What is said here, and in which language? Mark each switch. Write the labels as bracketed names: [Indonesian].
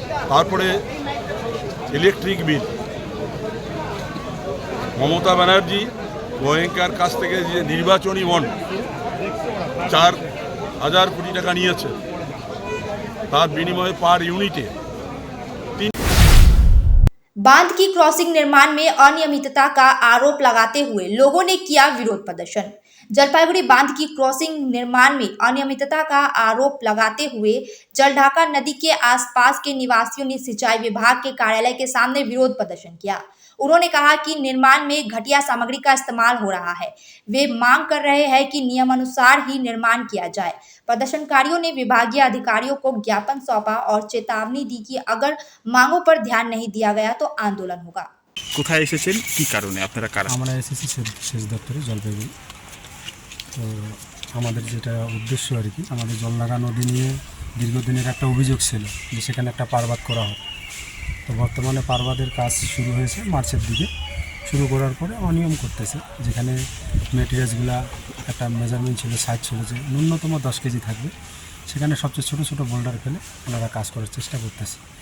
[Bangla] তারপরে electric bill, Mamata Banerjee গোয়েঙ্কার কাছ থেকে যে নির্বাচনী বন্ড 4,000 কোটি টাকা নিয়েছে, তার বিনিময়ে পার ইউনিটে [Hindi] बांध की क्रॉसिंग निर्माण में अनियमितता का आरोप लगाते हुए लोगों ने किया विरोध प्रदर्शन। जलपाईगुड़ी बांध की क्रॉसिंग निर्माण में अनियमितता का आरोप लगाते हुए जलढाका नदी के आसपास के निवासियों ने सिंचाई विभाग के कार्यालय के सामने विरोध प्रदर्शन किया। उन्होंने कहा कि निर्माण में घटिया सामग्री का इस्तेमाल हो रहा है। वे मांग कर रहे हैं कि नियमानुसार ही निर्माण किया जाए। प्रदर्शनकारियों ने विभागीय अधिकारियों को ज्ञापन सौंपा और चेतावनी दी कि अगर मांगों पर ध्यान नहीं दिया गया तो आंदोलन होगा। [Bangla] কোথায় এসেছেন, কি কারণে আপনারা কারা? আমরা এসেছি সেচ দপ্তরে জলপাইগুড়ি। তো আমাদের যেটা উদ্দেশ্য আর কি, আমাদের জলঢাকা নদী নিয়ে দীর্ঘদিনের একটা অভিযোগ ছিল যে সেখানে একটা পারবাদ করা হয়। তো বর্তমানে পারবাদের কাজ শুরু হয়েছে মার্চের দিকে। শুরু করার পরে অনিয়ম করতেছে, যেখানে মেটেরিয়ালসগুলা একটা মেজারমেন্ট ছিল, সাইজ ছিল যে ন্যূনতম 10 কেজি থাকবে, সেখানে সবচেয়ে ছোটো ছোটো বোল্ডার ফেলে ওনারা কাজ করার চেষ্টা করতেছে।